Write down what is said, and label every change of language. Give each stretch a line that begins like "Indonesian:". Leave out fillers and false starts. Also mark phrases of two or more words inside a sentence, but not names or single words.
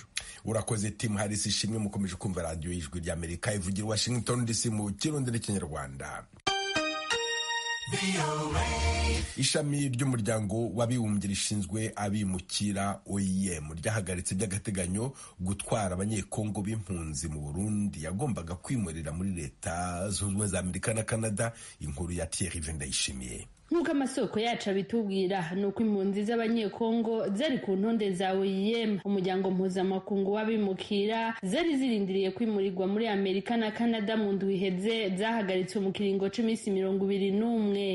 Rundi: Urakoze Tim Harris, ishimwe. Mukomeje kumva radiyo y'Ijwi ry'Amerika ivugira Washington DC mu Kirundi n'Ikinyarwanda. Ishami ry'umuryango w'abibumbye rishinzwe abimukira OIM ryahagaritse by'agateganyo gutwara abanyekongo b'impunzi mu Burundi yagombaga kwimurira muri Leta Zunze Ubumwe za Amerika na Canada. Inkuru ya Thierry Vendayishimiye. Nk'uko amasoko yacu abitubwira ni uko impunzi z'abanyekongo zari ku ntonde za OIM, umuryango mpuzamakungu w'abimukira, zari zirindiriye kwimurirwa muri Amerika na Canada mu ndwi iheze zahagaritswe mu kiringo c'iminsi 21.